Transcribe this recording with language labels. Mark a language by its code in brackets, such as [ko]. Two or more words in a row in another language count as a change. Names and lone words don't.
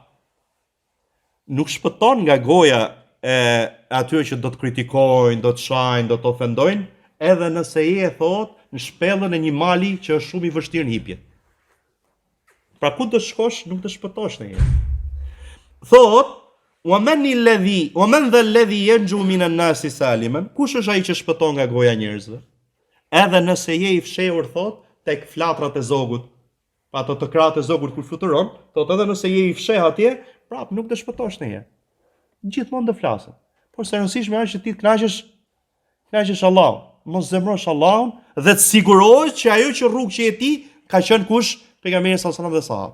[sq] nuk shpëton nga goja e atyre që do të kritikojnë, do të shajnë, do të ofendojnë, edhe nëse je thot në shpellën e një mali që është shumë i vështirë në hipje. Pra ku të shkosh, nuk të shpëtosh në jetë. Thot, [ar] ومن ذا الذي ينجو من الناس سالما, [sq] kush është ai që shpëton nga goja e njerëzve? Edhe nëse je i fshehur thot tek flatrat e zogut, pa ato të krahat e zogut kur fluturon, thot edhe nëse je i fsheh atje, prap nuk të shpëtosh në jetë. Gjithmonë do flasën. Por së rëndësishme është që ti të kënaqesh Allahun, mos zemrosh Allahun dhe të sigurohesh që ajo që rrugë që je ti ka qenë kush pejgamberi [ar] صلى الله عليه وسلم [sq] dhe sahabët.